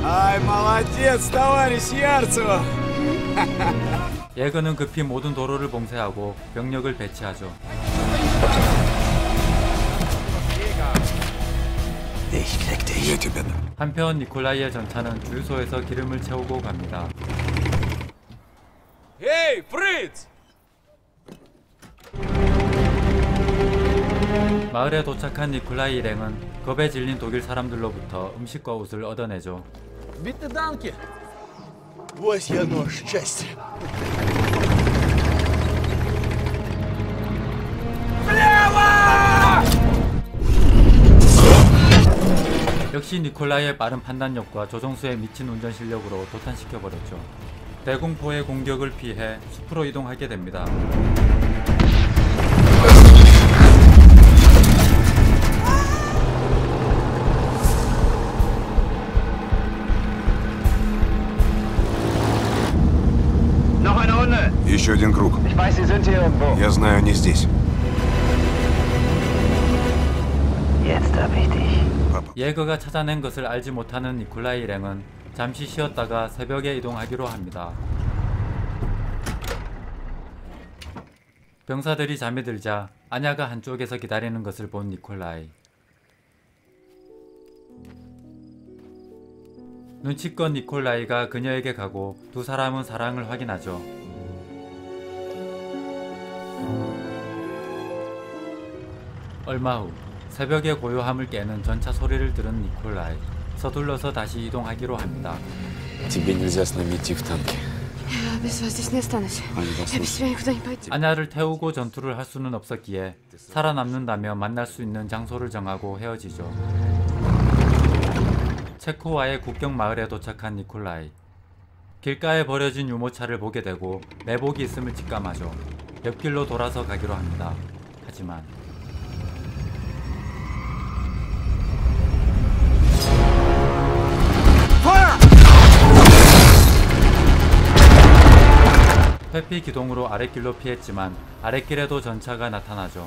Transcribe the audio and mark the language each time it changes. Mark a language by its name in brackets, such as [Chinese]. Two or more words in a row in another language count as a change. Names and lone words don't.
[Russian] Ай, молодец, товарищ Ярцева! [Korean] 예거는 급히 모든 도로를 봉쇄하고 병력을 배치하죠. [German] Ich krieg dich. [Russian] Я тебя дам. [Korean] 한편 니콜라이의 전차는 주유소에서 기름을 채우고 갑니다. [Russian] Эй, Фриц! [Korean] 마을에 도착한 니콜라이 일행은 겁에 질린 독일 사람들로부터 음식과 옷을 얻어내죠. [German] Bitte danke. Wo ist hier nur счастье? [Korean] 역시 니콜라이의 빠른 판단력과 조종수의 미친 운전 실력으로 도탄시켜버렸죠. 대공포의 공격을 피해 숲으로 이동하게 됩니다. [Russian] Еще один круг. Я знаю, они здесь. [German] Jetzt hab ich dich. [Korean] 예거가 찾아낸 것을 알지 못하는 니콜라이 일행은 잠시 쉬었다가 새벽에 이동하기로 합니다. 병사들이 잠이 들자 아냐가 한쪽에서 기다리는 것을 본 니콜라이. 눈치껏 니콜라이가 그녀에게 가고 두 사람은 사랑을 확인하죠. 얼마 후 새벽의 고요함을 깨는 전차 소리를 들은 니콜라이. 서둘러서 다시 이동하기로 합니다. [Russian] Тебе нельзя с нами идти в танке. Я без вас здесь не останусь. Я без тебя никуда не пойду. [Korean] 아냐를 태우고 전투를 할 수는 없었기에 살아남는다며 만날 수 있는 장소를 정하고 헤어지죠. 체코와의 국경 마을에 도착한 니콜라이. 길가에 버려진 유모차를 보게 되고 매복이 있음을 직감하죠. 옆길로 돌아서 가기로 합니다. 하지만 회피 기동으로 아랫길로 피했지만 아랫길에도 전차가 나타나죠.